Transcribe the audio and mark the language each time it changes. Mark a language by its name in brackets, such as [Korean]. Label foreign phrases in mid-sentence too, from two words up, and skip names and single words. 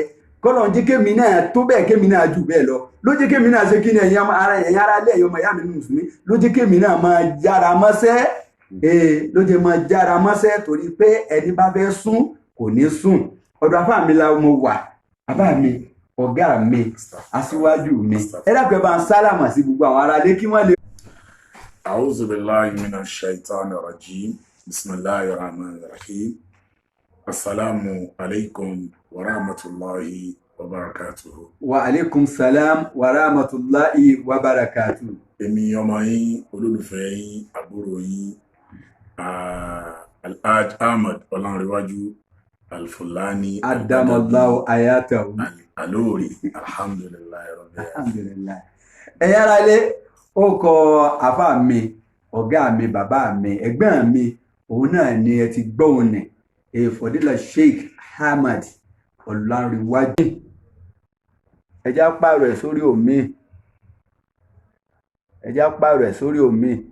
[Yoruba] Kọ́lọ̀ ń jẹ́ kémi náà tó bẹ́ẹ̀ kémi náà jù bẹ́ẹ̀ lọ. Ló jẹ́ kémi náà ṣe kí ni ẹ̀yin ará ilé ẹ̀yọ́ ọmọ ìyá mi Mùsùlùmí, ló jẹ́ kémi náà máa jára mọ́ṣẹ́. Ló jẹ́ máa jára mọ́ṣẹ́ torí pé ẹni bá fẹ́ sùn kò ní sùn. Ọ̀dọ̀ àfáà mi la mo wà, bàbá mi, ọ̀gá mi, aṣíwájú mi. Ẹ dákun ẹ bá ń sálàmà sí gbogbo àwọn ará ilé kí wọ́n lè. [Arabic] أعوذ بالله من الشيطان الرجيم. بسم الله الرحمن الرحيم السلام عليكم ورحمة الله وبركاته. وعليكم السلام ورحمة الله وبركاته. [Yoruba] Èmi ọmọ yín, olólùfẹ́ yín, àbúrò yín, Al-Hajj Ahmad Ọlánrewájú Al-Fulani [Arabic] أدام الله آياته. Alori. الحمد لله رب العالمين. Alhamdulillah. [Yoruba] Ẹ̀yin ará ilé, ó kọ àfáà mi, ọ̀gá mi, bàbá mi, ẹ̀gbọ́n mi, òun náà ni ẹ ti gbọ́ òun ní Fọdílà Sheikh Ahmad Ọlánrewájú. Ẹjá pààrọ̀ ẹ̀ sórí omi. Ẹjá pààrọ̀ ẹ̀ sórí omi.